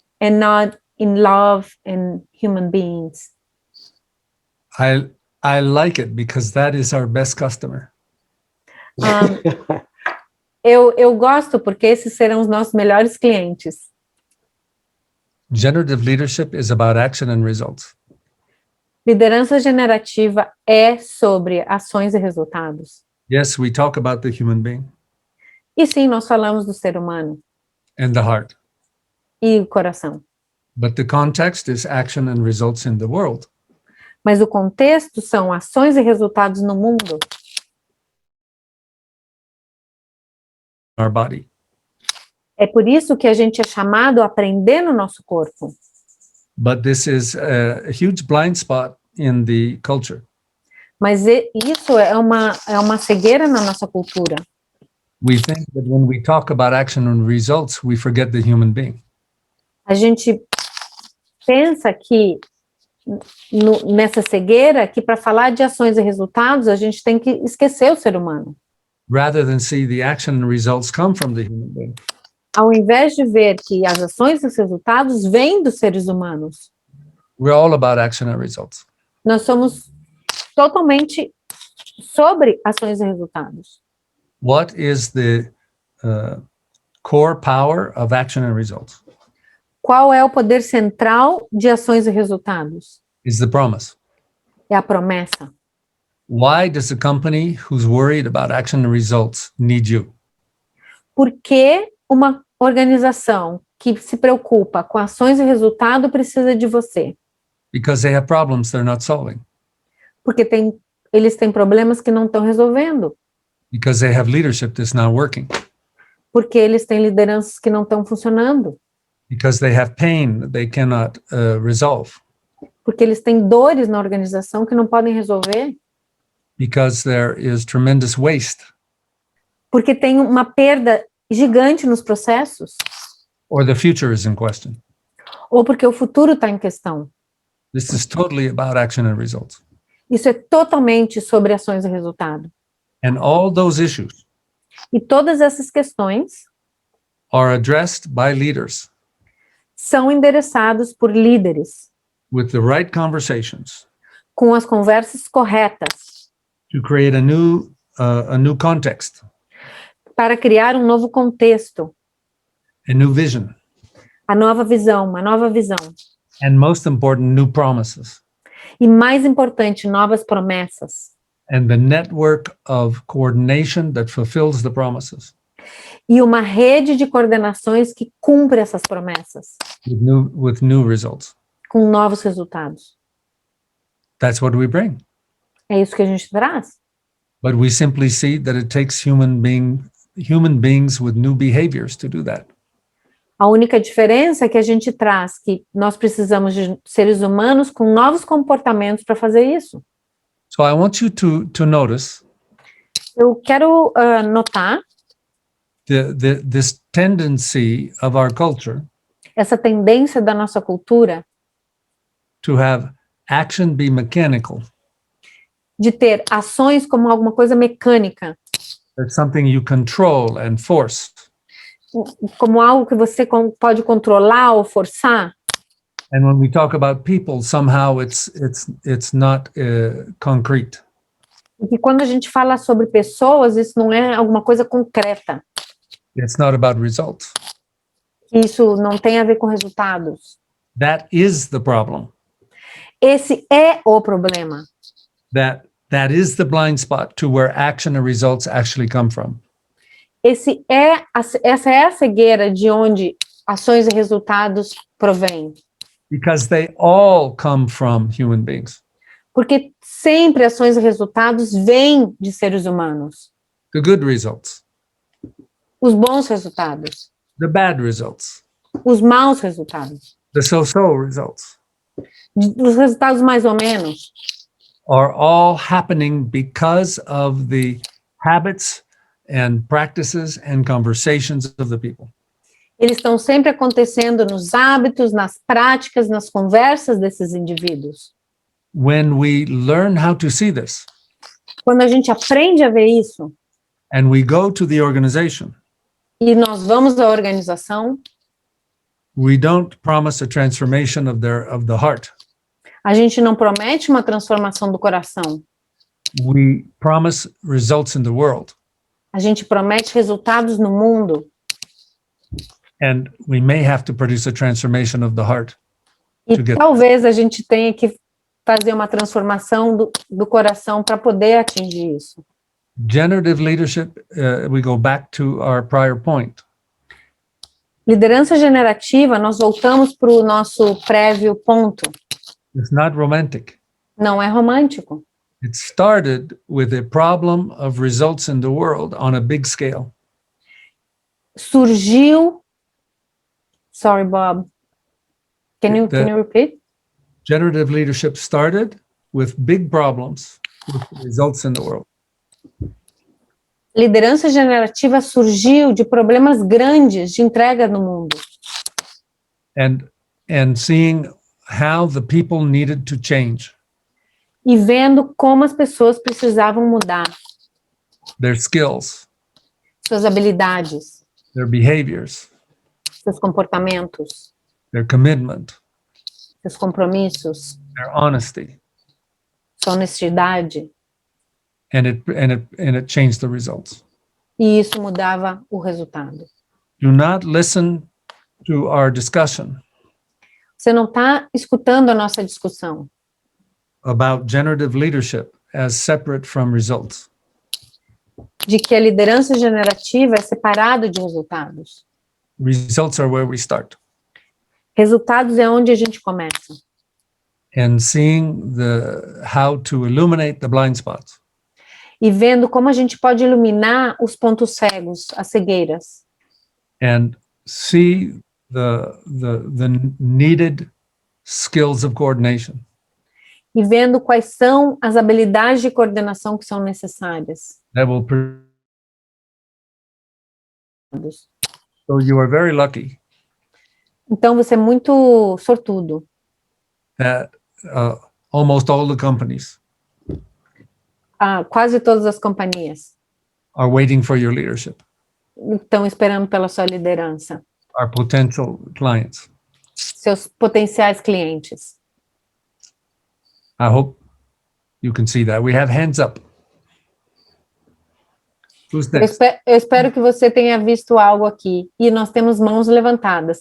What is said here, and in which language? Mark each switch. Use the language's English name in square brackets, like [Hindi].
[English] and not in love and human beings. I like it because that is our best customer. [Portuguese] Eu gosto porque esses serão os nossos melhores clientes. [English] Generative leadership is about action and results. [Portuguese] Liderança generativa é sobre ações e resultados. [English] Yes, we talk about the human being [Portuguese] E sim, nós falamos do ser humano [English] and the heart, [Portuguese] e o coração. [English] but the context is action and results in the world. [Portuguese] Mas o contexto são ações e resultados no mundo. [English] Our body. [Portuguese] É por isso que a gente é chamado a aprender no nosso corpo. [English] But this is a huge blind spot in the culture. [Portuguese] Mas isso é uma cegueira na nossa cultura. [English] We think that when we talk about action and results, we forget the human being. [Portuguese] A gente pensa que nessa cegueira que para falar de ações e resultados a gente tem que esquecer o ser humano. [English] Rather than see the action and results come from the human being. [Portuguese] Ao invés de ver que as ações e os resultados vêm dos seres humanos, [English] We're all about action and results. [Portuguese] nós somos totalmente sobre ações e resultados. [English] What is the core power of action and results? [Portuguese] Qual é o poder central de ações e resultados? [English] Is the promise. [Portuguese] É a promessa. [English] Why does a company who's worried about action and results need you? [Portuguese] Por que uma organização que se preocupa com ações e resultado precisa de você? [English] Because they have problems they're not solving. [Portuguese] Porque eles têm problemas que não estão resolvendo. [English] Because they have leadership that's not working. [Portuguese] Porque eles têm lideranças que não estão funcionando. [English] Because they have pain that they cannot resolve. [Portuguese] Porque eles têm dores na organização que não podem resolver. [English] Because there is tremendous waste. [Portuguese] Porque tem uma perda gigante nos processos. [English] Or the future is in question. [Portuguese] Ou porque o futuro está em questão. [English] This is totally about action and results. [Portuguese] Isso é totalmente sobre ações e resultado. [English] And all those issues [Portuguese] E todas essas questões [English] are addressed by leaders [Portuguese] são endereçados por líderes, [English] with the right conversations [Portuguese] com as conversas corretas, [English] to create a new context, [Portuguese] para criar um novo contexto, [English] a new vision, [Portuguese] a nova visão, uma nova visão. [English] and most important, new promises, [Portuguese] E mais importante, novas promessas. [English] and the network of coordination that fulfills the promises [Portuguese] E uma rede de coordenações que cumpre essas promessas, [English] with new results. [Portuguese] com novos resultados. [English] That's what we bring. [Portuguese] É isso que a gente traz. [English] But we simply see that it takes human beings with new behaviors to do that. [Portuguese] A única diferença é que a gente traz que nós precisamos de seres humanos com novos comportamentos para fazer isso. [English] So I want you to notice [Portuguese] Eu quero notar [English] this tendency of our culture [Portuguese] essa tendência da nossa cultura [English] to have action be mechanical. [Portuguese] de ter ações como alguma coisa mecânica, [English] It's something you control and force. [Portuguese] como algo que você pode controlar ou forçar. [English] And when we talk about people, somehow it's not concrete. [Portuguese] E que quando a gente fala sobre pessoas, isso não é alguma coisa concreta. [English] It's not about results. [Portuguese] Isso não tem a ver com resultados. [English] That is the problem. [Portuguese] Esse é o problema. [English] That is the blind spot to where action and results actually come from. [Portuguese] Essa é a cegueira de onde ações e resultados provêm. [English] Because they all come from human beings. [Portuguese] Porque sempre ações e resultados vêm de seres humanos. [English] The good results, [Portuguese] Os bons resultados, [English] the bad results, [Portuguese] os maus resultados, [English] the so-so results [Portuguese] os resultados mais ou menos, [English] are all happening because of the habits and practices and conversations of the people. [Portuguese] eles estão sempre acontecendo nos hábitos, nas práticas, nas conversas desses indivíduos. [English] When we learn how to see this [Portuguese] Quando a gente aprende a ver isso [English] and we go to the organization, [Portuguese] e nós vamos à organização, [English] we don't promise a transformation of the heart. [Portuguese] a gente não promete uma transformação do coração. [English] We promise results in the world. [Portuguese] A gente promete resultados no mundo. [English] And we may have to produce a transformation of the heart. [Portuguese] E [English] To get- [Portuguese] talvez a gente tenha que fazer uma transformação do coração para poder atingir isso. [English] Generative leadership, we go back to our prior point. [Portuguese] Liderança generativa, nós voltamos para o nosso prévio ponto. [English] It's not romantic. [Portuguese] Não é romântico. [English] It started with a problem of results in the world on a big scale. [Portuguese] Surgiu. [English] Sorry, Bob. Can you repeat? Generative leadership started with big problems with results in the world. [Portuguese] Liderança generativa surgiu de problemas grandes de entrega no mundo. [English] And seeing how the people needed to change [Portuguese] E vendo como as pessoas precisavam mudar [English] their skills, [Portuguese] suas habilidades, [English] their behaviors, [Portuguese] seus comportamentos, [English] their commitment, [Portuguese] seus compromissos, [English] their honesty, [Portuguese] sua honestidade. [English] and it changed the results. [Portuguese] E isso mudava o resultado. [English] Do not listen to our discussion [Portuguese] Você não está escutando a nossa discussão [English] about generative leadership as separate from results. [Portuguese] de que a liderança generativa é separado de resultados. [English] Results are where we start. [Portuguese] Resultados é onde a gente começa. [English] And seeing how to illuminate the blind spots [Portuguese] E vendo como a gente pode iluminar os pontos cegos, as cegueiras. [English] and see the needed skills of coordination. [Portuguese] E vendo quais são as habilidades de coordenação que são necessárias. [English] That will so you are very lucky [Portuguese] Então, você é muito sortudo. [English] that almost all the companies [Portuguese] Quase todas as companhias [English] are waiting for your leadership, [Portuguese] estão esperando pela sua liderança. [English] our potential clients. [Portuguese] Seus potenciais clientes. [English] I hope you can see that. We have hands up. Who's next? [Portuguese] Eu espero que você tenha visto algo aqui. E nós temos mãos levantadas.